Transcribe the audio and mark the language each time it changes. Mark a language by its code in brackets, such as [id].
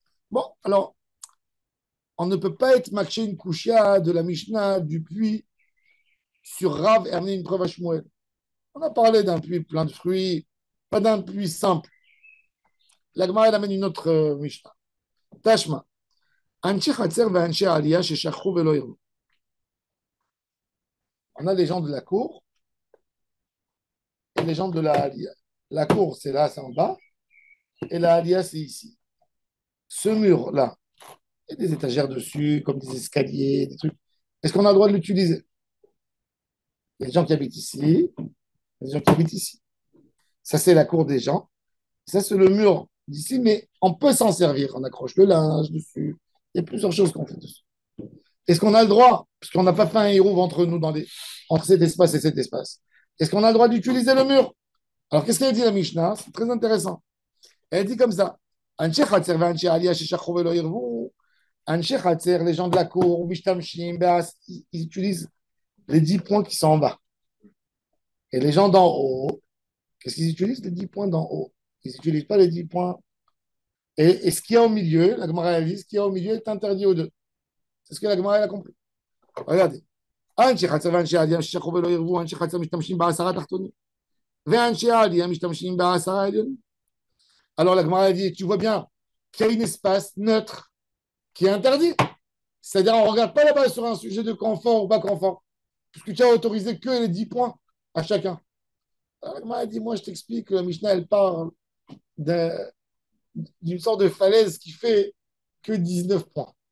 [fr] Bon, alors, on ne peut pas être matché une kushia de la Mishnah, du puits, sur Rav et amener une preuve à Shmuel. On a parlé d'un puits plein de fruits, pas d'un puits simple. La Gemara, elle amène une autre Mishnah. [he] Tashma. אנשי חצר ואנשי עלייה ששכחו ולא יראו. [fr] On a les gens de la cour et les gens de la Halia. La cour, c'est là, c'est en bas, et la Halia, c'est ici. Ce mur-là, il y a des étagères dessus, comme des escaliers, des trucs. Est-ce qu'on a le droit de l'utiliser? Il y a des gens qui habitent ici, il y a des gens qui habitent ici. Ça, c'est la cour des gens. Ça, c'est le mur d'ici, mais on peut s'en servir. On accroche le linge dessus. Il y a plusieurs choses qu'on fait dessus. Est-ce qu'on a le droit, puisqu'on n'a pas fait un héros entre nous, entre cet espace et cet espace, est-ce qu'on a le droit d'utiliser le mur? Alors, qu'est-ce qu'elle dit la Mishnah? C'est très intéressant. Elle dit comme ça. Anche Khatser ve'anche Aliyah sheshachou ve'lo yirvou. Anche Khatser, les gens de la cour, Mishtamshim, ils utilisent les 10 points qui sont en bas. Et les gens d'en haut, qu'est-ce qu'ils utilisent? Les 10 points d'en haut. Ils n'utilisent pas les 10 points. Et ce qu'il y a au milieu, la Gemara elle dit, ce qu'il y a au milieu est interdit aux deux. C'est ce que la Gemara elle a compris. Regardez. [he] אנשי חצר ואנשי עלייה ששכחו ולא ירבו, אנשי חצר משתמשים בעשרה תחתונים, ואנשי העלייה משתמשים בעשרה עליונים. [fr] Alors la Gemara a dit, tu vois bien qu'il y a un espace neutre qui est interdit. C'est-à-dire, on ne regarde pas là-bas sur un sujet de confort ou pas confort, puisque tu as autorisé que les 10 points à chacun. Alors la Gemara a dit, moi je t'explique, la Mishnah elle parle d'une sorte de falaise qui fait que 19 points.